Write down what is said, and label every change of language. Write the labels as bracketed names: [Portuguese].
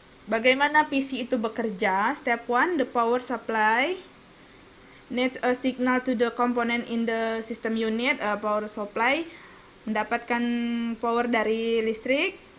[Indonesian] Bagaimana PC itu bekerja? [English] Step 1, the power supply needs a signal to the component in the system unit. [Indonesian] Power supply mendapatkan power dari listrik.